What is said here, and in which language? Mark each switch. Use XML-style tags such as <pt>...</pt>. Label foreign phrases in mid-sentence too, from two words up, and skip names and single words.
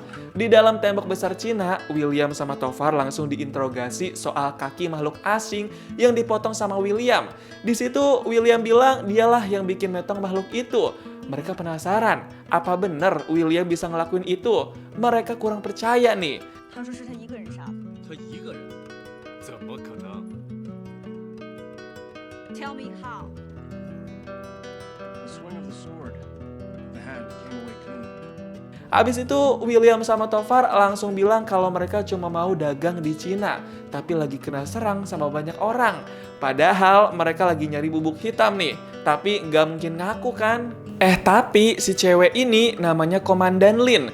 <id>Di dalam tembok besar Cina, William sama Tovar langsung diinterogasi soal kaki makhluk asing yang dipotong sama William. Di situ William bilang dialah yang bikin metong makhluk itu. Mereka penasaran, apa bener William bisa ngelakuin itu? Mereka kurang percaya nih.</id> <zh>他说是他一个人杀的。他一个人，怎么可能？</zh> <en>Tell me how. The swing of the sword. The hand came away clean.</en> <id>Habis itu William sama Tovar langsung bilang kalau mereka cuma mau dagang di Cina, tapi lagi kena serang sama banyak orang. Padahal mereka lagi nyari bubuk hitam nih, tapi nggak mungkin ngaku kan? Tapi si cewek ini namanya Komandan Lin.</id>